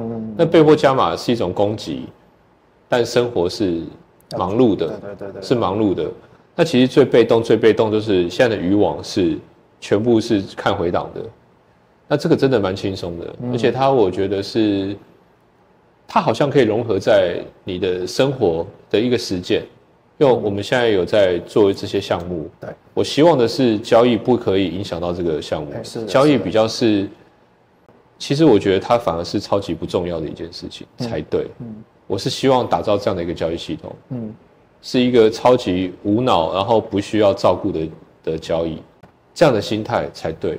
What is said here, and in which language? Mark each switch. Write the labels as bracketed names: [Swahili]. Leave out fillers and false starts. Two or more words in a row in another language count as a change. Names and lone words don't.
[Chinese] 那被迫加碼是一種攻擊，但生活是忙碌的，對，是忙碌的。那其實最被動就是現在的漁網是全部是看回檔的，那這個真的蠻輕鬆的，而且我覺得是它好像可以融合在你的生活的一個實踐。因為我們現在有在做這些項目，對，我希望的是交易不可以影響到這個項目，交易比較是，其實我覺得它反而是超級不重要的一件事情才對。我是希望打造這樣的一個交易系統，是一個超級無腦，然後不需要照顧的交易，這樣的心態才對。